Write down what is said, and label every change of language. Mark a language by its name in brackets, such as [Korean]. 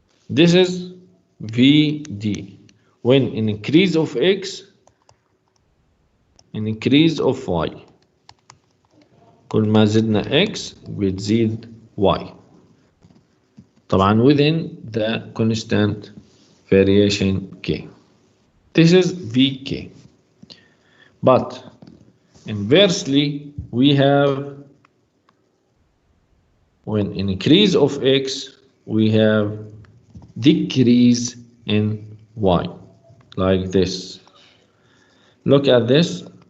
[English] This is VD. When increase of X, increase of Y. [Arabic] كل ما زدنا X بتزيد Y. [English] طبعا within the constant variation K. This is VK. But inversely, we have when increase of X, we have decrease in Y, like this. Look at this.